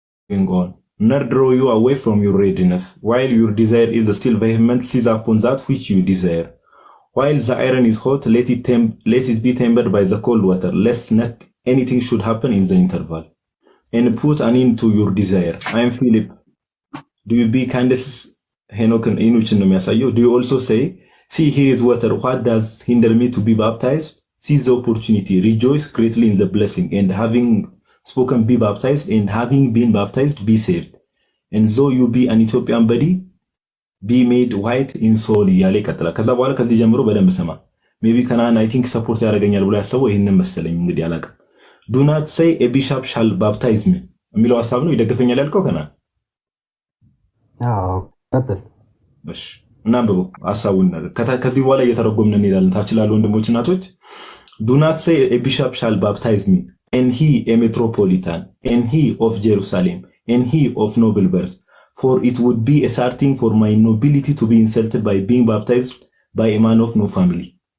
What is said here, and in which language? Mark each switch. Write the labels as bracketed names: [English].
[English] going on. Nor draw you away from your readiness, while your desire is still vehement, seize upon that which you desire. While the iron is hot, let it be tempered by the cold water, lest not anything should happen in the interval. And put an end to your desire. I am Philip. Do you be kindest Enoch and Enuchin? Do you also say, see, here is water, what does hinder me to be baptized? Seize the opportunity, rejoice greatly in the blessing, and having spoken, be baptized, and having been baptized, be saved. And though you be an Ethiopian body, be made white in soul [Amharic] እያለ ይቀጥላል። ከዛ በኋላ ከዚህ ጀምሮ በደንብ ስማ። [English] ሜቢ ከናን አይ ቲንክ [Amharic] ሰፖርት ያደርገኛል ብሎ ያሰበው ይሄንን መሰለኝ። እንግዲህ አላውቅም። [English] ዱ ናት ሴይ ኤ ቢሻፕ ሻል ባፕታይዝ ሚ [Amharic] የሚለው ሐሳብ ነው። ይደግፈኛል ያልከው ከናን? አዎ ቀጥል። እሺ እናንብበው ሐሳቡን። ከዚህ በኋላ እየተረጎምን እንሄዳለን። ታች ላሉ ወንድሞች እናቶች [English] ዱ ናት ሴይ ኤ ቢሻፕ ሻል ባፕታይዝ ሚ and he a metropolitan, and he of Jerusalem, and he of noble birth, for it would be a sad thing for my nobility to be insulted by being baptized by a man of no family.